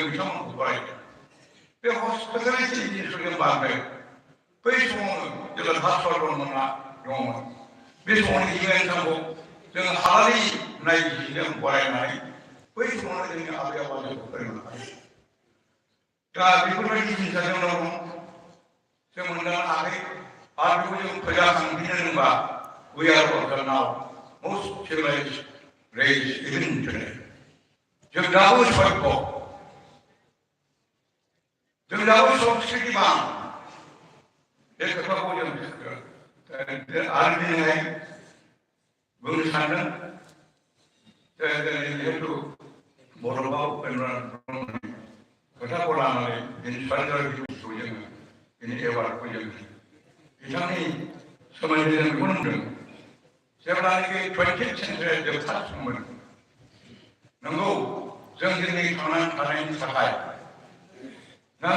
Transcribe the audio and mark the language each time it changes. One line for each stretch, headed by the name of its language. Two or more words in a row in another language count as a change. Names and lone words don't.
Bodo: बिथांमोनखौ बरायदों बे हस्पिटालिटि जिनिसखौ जों बांद्राय बै समावनो जेब्ला भास्करमोनहा दङमोन बे समावनो इंलेन्डखौ जों हालारि नायबिजिरजों बरायनानै बै समावनो जोंनि आबै आबौआ जोंखौ फोरोंलांखायो दा बेफोरबायदि जिनिसा जोंनाव दं जों मोनदांनो हायाखै आरो बेखौ जों फोजाखांफिननो रोंबा
English: we are also now most civilized race even today
Bodo: जों दाबो सभ्य जों दाबो संस्कृतिबान बे खोथाखौ जों आरो दिनैहाय बुंनो सानदों जिहेतु बड'फा उपेन्द्र ब्रह्मनि खोथाखौ लानानै दिनै सार्जार दिवसखौ जोङो दिनै एवार्डखौ जों बिथांनि सोमोन्दै जों बेखौनो बुंदों जेब्लानाखि 20th सेन्चुरिया जोबथारदोंमोन नंगौ जों दिनै थांनानै थानायनि थाखाय नाना